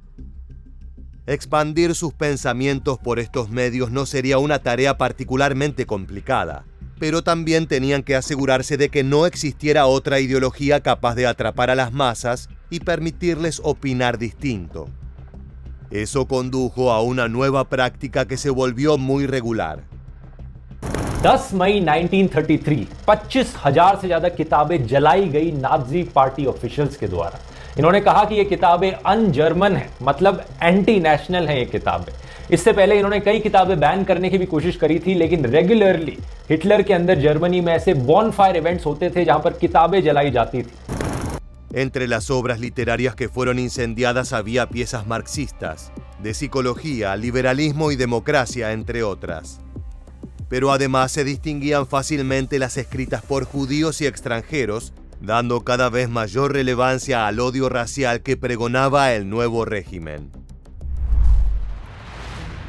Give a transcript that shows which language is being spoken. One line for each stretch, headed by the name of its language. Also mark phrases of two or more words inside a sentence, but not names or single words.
Spanish: Expandir sus pensamientos por estos medios no sería una tarea particularmente complicada, pero también tenían que asegurarse de que no existiera otra ideología capaz de atrapar a las masas y permitirles opinar distinto. Eso condujo a una nueva práctica que se volvió muy regular.
Hindi: 10 मई 1933 25,000 से ज्यादा किताबें जलाई गई नाज़ी
English: party officials
Hindi: के द्वारा। इन्होंने कहा कि ये किताबें
English: un German
Hindi: हैं, मतलब
English: anti national
Hindi: हैं ये किताबें। इससे पहले इन्होंने कई किताबें बैन करने की भी कोशिश करी थी, लेकिन रेगुलरली हिटलर के अंदर जर्मनी में ऐसे
English: bonfire events
Hindi: होते थे जहां पर किताबें जलाई जाती थी।
Spanish: Entre las obras literarias que fueron incendiadas había piezas marxistas, de psicología, liberalismo y democracia, entre otras. Pero además se distinguían fácilmente las escritas por judíos y extranjeros, dando cada vez mayor relevancia al odio racial que pregonaba el nuevo régimen.